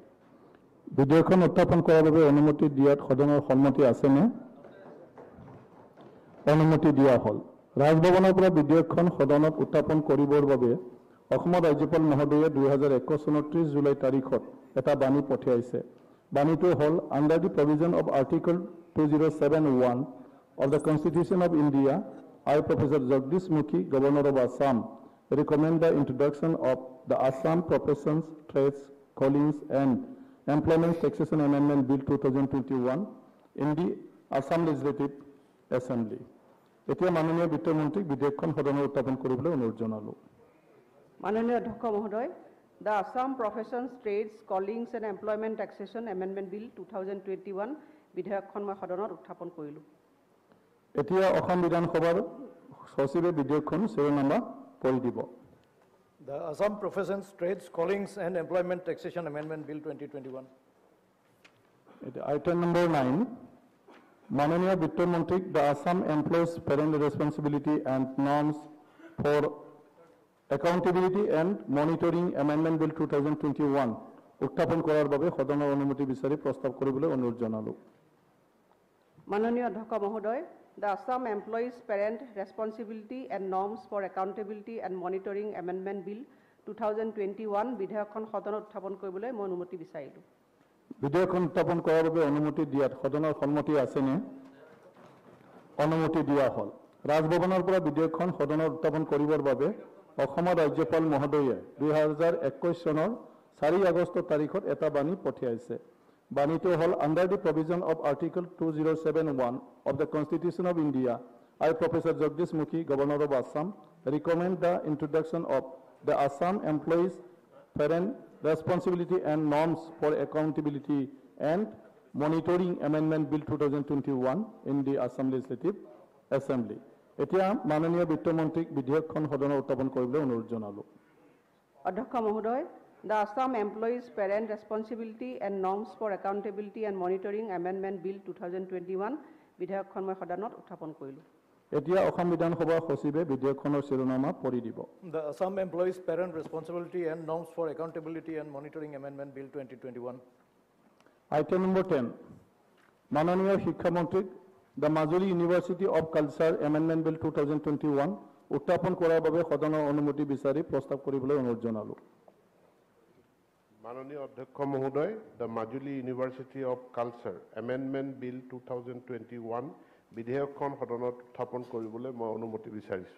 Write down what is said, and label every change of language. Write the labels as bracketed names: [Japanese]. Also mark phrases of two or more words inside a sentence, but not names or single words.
[Assamese] বিধেয়কখন উত্থাপন কৰাৰ বাবে অনুমতি দিয়াত সদনৰ সন্মতি আছেনে? অনুমতি দিয়া হ'ল। ৰাজভৱনৰ পৰা বিধেয়কখন সদনত উত্থাপন কৰিবৰ বাবে অসমৰ ৰাজ্যপাল মহোদয়ে 2021 চনৰ 30 জুলাই তাৰিখত এটা বাণী পঠিয়াইছে। বাণীটো হ'ল [English] under the provision of article 2071 of the Constitution of India, I, Professor Jagdish Mukhi, Governor of Assam, recommend the introduction of the Assam Professions, Trades, Callings and Employment Taxation Amendment Bill 2021 in the Assam Legislative Assembly. [Assamese] এতিয়া মাননীয় বিত্তমন্ত্ৰীক বিধেয়কখন সদনত উত্থাপন কৰিবলৈ অনুৰোধ জনালোঁ। মাননীয় অধ্যক্ষ মহোদয়, দ্য আছাম প্ৰফেশ্যনছ ট্ৰেডছ কলিংছ এণ্ড এমপ্লয়মেণ্ট টেক্সেশ্যন এমেণ্ডমেণ্ট বিল 2021 বিধেয়কখন মই সদনত উত্থাপন কৰিলোঁ। এতিয়া অসম বিধানসভাৰ সচিবে বিধেয়কখন শিৰোনামা পঢ়ি দিব। [English] The Assam Professions, Trades, Callings and Employment Taxation Amendment Bill 2021. Item number 9, [Assamese] মাননীয় বিত্তমন্ত্ৰীক the Assam Employees Parent Responsibility and Norms for Accountability and Monitoring Amendment Bill 2021 উত্থাপন কৰাৰ বাবে সদনৰ অনুমতি বিচাৰি প্ৰস্তাৱ কৰিবলৈ অনুৰোধ জনালোঁ। মাননীয় অধ্যক্ষ মহোদয়, the Assam Employees Parent Responsibility and Norms for Accountability and Monitoring Amendment Bill 2021 বিধেয়কখন সদনত উত্থাপন কৰিবলৈ মই অনুমতি বিচাৰিলোঁ। বিধেয়কখন উত্থাপন কৰাৰ বাবে অনুমতি দিয়াত সদনৰ সন্মতি আছেনে? অনুমতি দিয়া হ'ল। ৰাজভৱনৰ পৰা বিধেয়কখন সদনত উত্থাপন কৰিবৰ বাবে অসমৰ ৰাজ্যপাল মহোদয়ে 2021 চনৰ 4 আগষ্ট তাৰিখত এটা বাণী পঠিয়াইছে। বাণীটো হ'ল [English] under the provision of article 2071 of the Constitution of India, I, Professor Jagdish Mukhi, Governor of Assam, recommend the introduction of the Assam Employees Parent Responsibility and Norms for Accountability and Monitoring Amendment Bill 2021 in the Assam Legislative Assembly. [Assamese] এতিয়া মাননীয় বিত্তমন্ত্ৰীক বিধেয়কখন সদনত উত্থাপন কৰিবলৈ অনুৰোধ জনালোঁ। অধ্যক্ষ মহোদয়, the Assam Employees Parent Responsibility and Norms for Accountability and Monitoring Amendment Bill 2021 বিধেয়কখন মই সদনত উত্থাপন কৰিলোঁ। এতিয়া অসম বিধানসভাৰ সচিবে বিধেয়কখনৰ শিৰোনামা পঢ়ি দিব। [English] The Assam Employees Parent Responsibility and Norms for Accountability and Monitoring Amendment Bill 2021. Item number 10, [Assamese] মাননীয় শিক্ষামন্ত্ৰীক the Majuli University of Culture Amendment Bill 2021 উত্থাপন কৰাৰ বাবে সদনৰ অনুমতি বিচাৰি প্ৰস্তাৱ কৰিবলৈ অনুৰোধ জনালোঁ। মাননীয় অধ্যক্ষ মহোদয়, the Majuli University of Culture Amendment Bill 2021 বিধেয়কখন সদনত উত্থাপন কৰিবলৈ মই অনুমতি বিচাৰিছোঁ।